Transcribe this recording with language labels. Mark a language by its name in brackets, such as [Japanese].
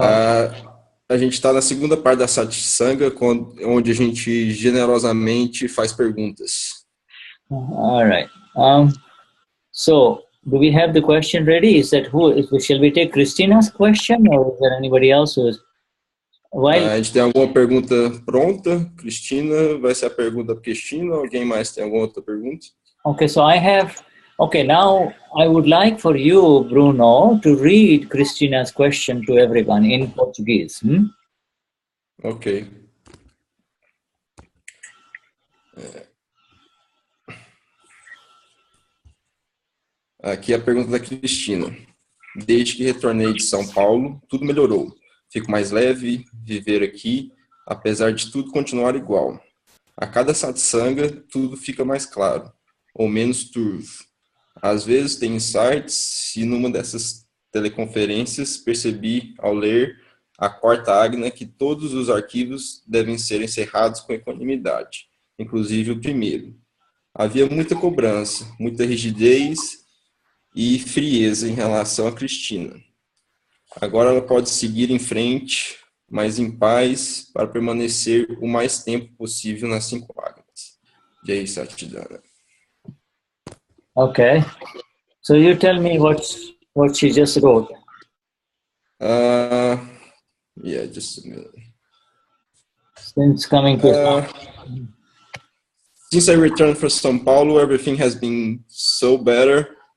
[Portuguese] a gente está na segunda parte da satsanga, onde a gente generosamente faz perguntas. [English] All right. So, do we have the question ready? Is that shall we take Christina's question or is there anybody else who is? [Portuguese] A gente tem alguma pergunta pronta? Cristina, vai ser a pergunta para Cristina? Alguém mais tem alguma outra pergunta? [English] Okay, so I have. Okay, now I would like for you, Bruno, to read Christina's question to everyone in Portuguese. Ok. [Portuguese] Aqui é a pergunta da Cristina. Desde que retornei de São Paulo, tudo melhorou. Fico mais leve, viver aqui, apesar de tudo continuar igual. A cada satsanga, tudo fica mais claro, ou menos turvo. Às vezes tem insights e numa dessas teleconferências percebi, ao ler a quarta agna, que todos os arquivos devem ser encerrados com equanimidade, inclusive o primeiro. Havia muita cobrança, muita rigidez e frieza em relação a Cristina. Agora ela pode seguir em frente, mas em paz, para permanecer o mais tempo possível nas 5 agnas. [Sanskrit] Jai Satchidana. [English] Okay. So you tell me what she just wrote. Yeah, just a minute. Since coming to since I returned from São Paulo, everything has been so better.